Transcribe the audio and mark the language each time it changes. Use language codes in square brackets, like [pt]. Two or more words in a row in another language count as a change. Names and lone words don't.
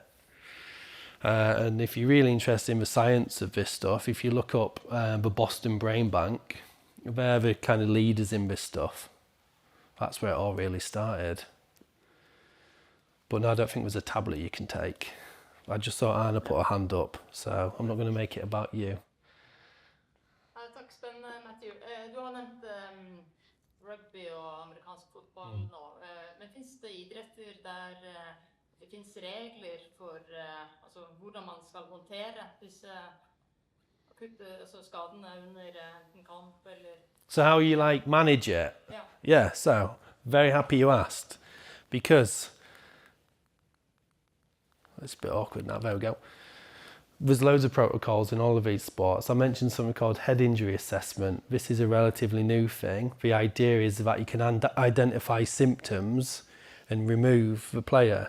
[en] And if you're really interested in the science of this stuff, if you look up the Boston Brain Bank, they're the kind of leaders in this stuff. That's where it all really started. But no, I don't think there's a tablet you can take. I just saw Anna put her hand up, so I'm not going to make it about you. [no] Takk, spennende, Matthew. Du har nevnt rugby og amerikansk fotball nå. Men finnes det idretter der det finnes regler for altså, hvordan man skal håndtere disse akutte skadene under en kamp eller... [en] So how you like manage it? Yeah. Yeah, so very happy you asked, because it's a bit awkward now. There we go. There's loads of protocols in all of these sports. I mentioned something called head injury assessment. This is a relatively new thing. The idea is that you can identify symptoms and remove the player.